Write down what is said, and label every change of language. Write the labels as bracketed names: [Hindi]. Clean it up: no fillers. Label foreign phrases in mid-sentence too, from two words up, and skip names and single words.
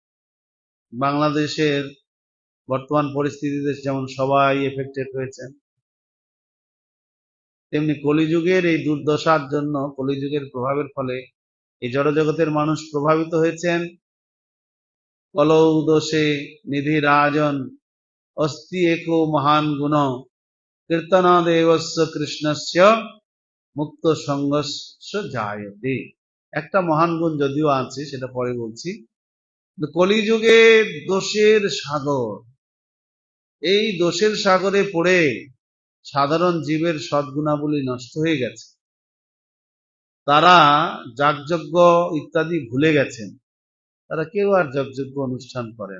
[Bangla] বাংলাদেশের বর্তমান পরিস্থিতিতে যেমন সবাই এফেক্টেড হয়েছে, তেমনি কলিযুগের এই দুর্দশার জন্য, কলিযুগের প্রভাবের ফলে এই জড়জগতের মানুষ প্রভাবিত হয়েছেন। [Sanskrit] কলৌ দোষে নিধি রাজন অস্তি একো মহান গুণ কীর্তনাদেবস্য কৃষ্ণস্য মুক্ত সঙ্গস্য জায়তে। [Bangla] একটা মহান গুণ যদিও আছে, সেটা পরে বলছি। কলিযুগে দোষের সাগর, এই দোষের সাগরে পড়ে সাধারণ জীবের সদ্গুণাবলী নষ্ট হয়ে গেছে। তারা যাগযজ্ঞ ইত্যাদি ভুলে গেছেন, তারা কেউ আর যজ্ঞ অনুষ্ঠান করেন।